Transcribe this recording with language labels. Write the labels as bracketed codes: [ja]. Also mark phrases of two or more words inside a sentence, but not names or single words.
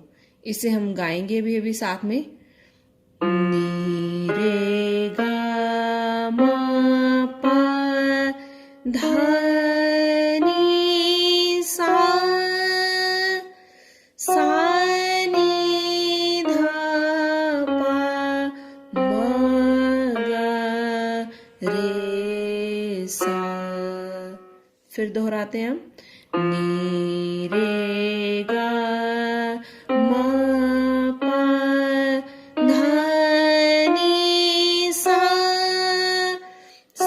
[hi] इसे हम गाएंगे भी अभी साथ में। नी, रे, गा, मा, पा, धा, नी, सा, सा, नी, धा, पा, मा, गा, रे, सा। फिर दोहराते हैं हम। नी, रे, गा, मा, पा, धा, नी, सा,